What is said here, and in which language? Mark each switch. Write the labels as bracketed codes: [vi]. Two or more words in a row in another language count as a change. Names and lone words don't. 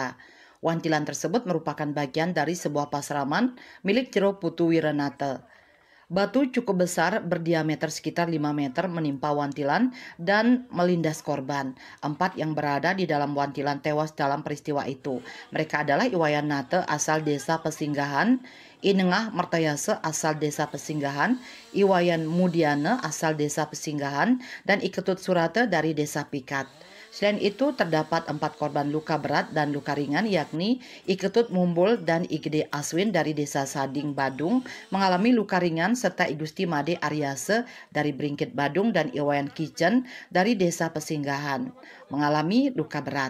[id] Wantilan tersebut merupakan bagian dari sebuah pasraman milik Jero Putu Wiranata. Batu cukup besar berdiameter sekitar 5 meter menimpa wantilan dan melindas korban. 4 yang berada di dalam wantilan tewas dalam peristiwa itu. Mereka adalah Iwayan Nate asal desa Pesinggahan, Inengah Mertayase asal desa Pesinggahan, Iwayan Mudiane asal desa Pesinggahan, dan Iketut Surate dari desa Pikat. Selain itu, terdapat 4 korban luka berat dan luka ringan, yakni Iketut Mumbul dan Igede Aswin dari desa Sading, Badung, mengalami luka ringan, serta Igusti Made Aryase dari Bringkit, Badung, dan Iwayan Kitchen dari desa Pesinggahan, mengalami luka berat.